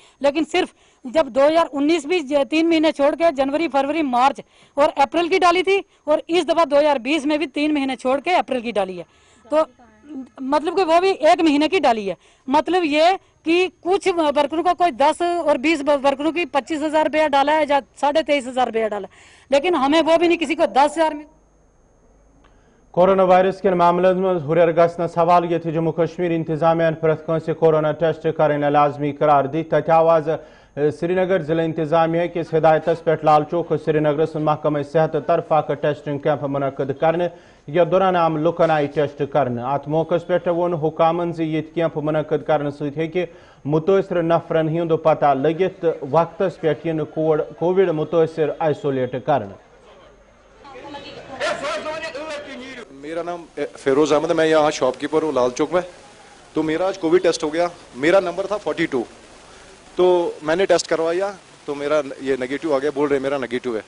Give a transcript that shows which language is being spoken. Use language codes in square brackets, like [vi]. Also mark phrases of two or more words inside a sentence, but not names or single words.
[hi] लेकिन सिर्फ जब 2019 भी 3 महीने छोड़ के जनवरी फरवरी मार्च और अप्रैल की डाली थी, और इस दफा 2020 में भी 3 महीने छोड़ के अप्रैल की डाली है, तो मतलब कि वो भी 1 महीने की डाली है। मतलब ये कि कुछ वर्करों को कोई 10 और 20 वर्करों की 25,000 रुपया डाला है या 23,500 रुपया डाला, लेकिन हमें वो भी नहीं, किसी को 10,000 में। [en] corona virus [ks] के मामले में हुरर गसनस हवाले ये जम्मू कश्मीर इंतजामिया प्रत कंसे [en] corona test [ks] करने लाजमी करार दी। तथ आवाज श्रीनगर जिला इंतजामिया किस हिदायतस पे लाल चौक श्रीनगर महकमा सेहत तरफ अख [en] testing camp [ks] मुनद कर या दौरान आम लुकन आई टेस्ट कर। अत मौके पे वोन हुकामन ये कैंप मुनद कर मुतासर नफरन हुंद पता लगित वक्तस पे कोविड मुतासर आइसोलेट कर। [hi] मेरा नाम फेरोज अहमद है, मैं यहाँ शॉपकीपर हूँ लाल चौक में। तो मेरा आज [en] covid test [hi] हो गया, मेरा नंबर था 42, तो मैंने टेस्ट करवाया तो मेरा ये नेगेटिव आ गया, बोल रहे मेरा नेगेटिव है।